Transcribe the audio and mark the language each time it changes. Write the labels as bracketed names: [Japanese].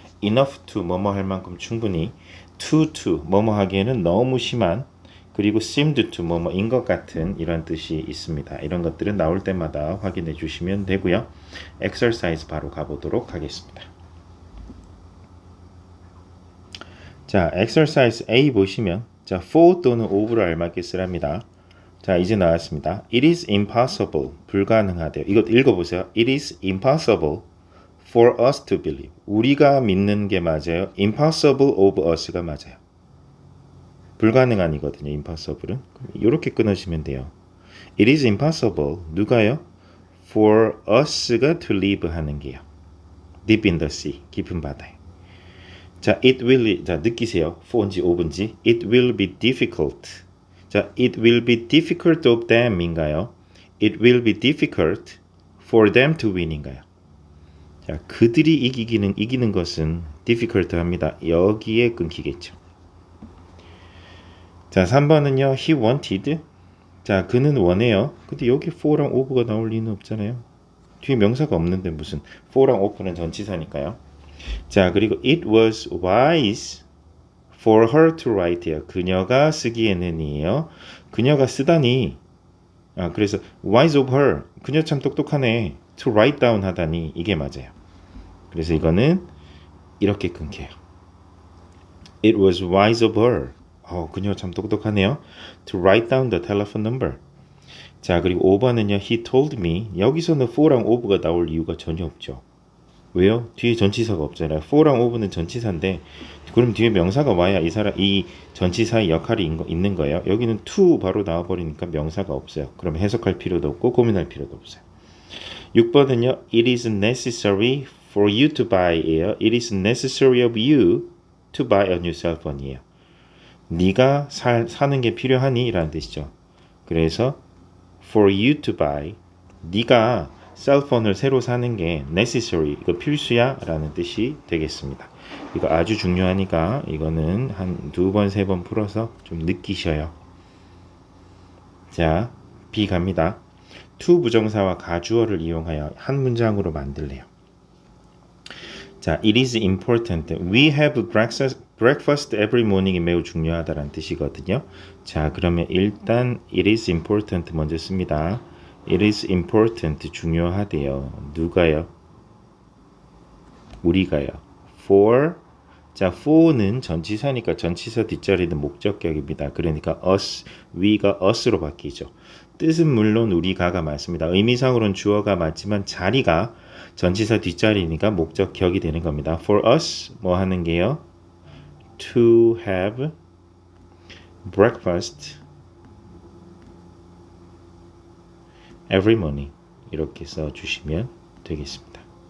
[Korean] enough to 뭐뭐 할 만큼 충분히, to 뭐뭐 하기에는 너무 심한, 그리고 seemed to 뭐뭐인 것 같은 이런 뜻이 있습니다. 이런 것들은 나올 때마다 확인해 주시면 되고요. exercise 바로 가보도록 하겠습니다. 자, exercise A 보시면 자, for 또는 of를 알맞게 쓰랍니다. 자, 이제 나왔습니다. [English] It is impossible, [Korean] 불가능하대요. 이거 읽어보세요. [English] It is impossible for us to believe. [Korean] 우리가 믿는 게 맞아요. [English] impossible of us가 [Korean] 맞아요. 불가능한이거든요. impossible은. 이렇게 끊으시면 돼요. [English] It is impossible, [Korean] 누가요? [English] for us가 to live 하는 게요. deep in the sea, [Korean] 깊은 바다에. 자, [English] it will, [Korean] 자, 느끼세요. [English] for인지 of인지. It will be difficult. 자, it will be difficult of them인가요? It will be difficult for them to win인가요? [Korean] 자, 그들이 이기는 것은 difficult 합니다. 여기에 끊기겠죠. 자, 3번은요. [English] He wanted. [Korean] 자, 그는 원해요. 근데 여기 for랑 of가 나올 리는 없잖아요. 뒤에 명사가 없는데 무슨 for랑 of는 전치사니까요. [English] 자, 그리고 it was wise for her to write요. [Korean] 그녀가 쓰기에는이에요. 그녀가 쓰다니. 그래서 [English] wise of her. [Korean] 그녀 참 똑똑하네. [English] to write down [Korean] 하다니. 이게 맞아요. 그래서 이거는 이렇게 끊겨요. [English] It was wise of her. [Korean] 그녀 참 똑똑하네요. [English] To write down the telephone number. [Korean] 자, 그리고 5번은요. [English] He told me. [Korean] 여기서는 for랑 of가 나올 이유가 전혀 없죠. 왜요? 뒤에 전치사가 없잖아요. for랑 of는 전치사인데 그럼 뒤에 명사가 와야 이 전치사의 역할이 있는 거예요. 여기는 to 바로 나와버리니까 명사가 없어요. 그럼 해석할 필요도 없고 고민할 필요도 없어요. 6번은요. [English] It is necessary for you to buy예요. It is necessary of you to buy a new cell phone이에요. [Korean] 네가 사는 게 필요하니? 라는 뜻이죠. 그래서 [English] for you to buy, [Korean] 네가 셀폰을 새로 사는 게 necessary, 이거 필수야 라는 뜻이 되겠습니다. 이거 아주 중요하니까 이거는 한 2번, 3번 풀어서 좀 느끼셔요. 자, B 갑니다. to 부정사와 가주어를 이용하여 한 문장으로 만들래요. 자, [English] 자, it is important. We have breakfast every morning이 [Korean] 매우 중요하다라는 뜻이거든요. 자, 그러면 일단 it is important 먼저 씁니다. [English] It is important [Korean] 중요하대요. 누가요? 우리가요. For 자, for는 전치사니까 전치사 뒷자리는 목적격입니다. 그러니까 us, we가 us로 바뀌죠. 뜻은 물론 우리가가 맞습니다. 의미상으로는 주어가 맞지만 자리가 전치사 뒷자리니까 목적격이 되는 겁니다. [English] For us [Korean] 뭐 하는 게요? [English] To have breakfast every morning [Korean] 이렇게 써주시면 되겠습니다.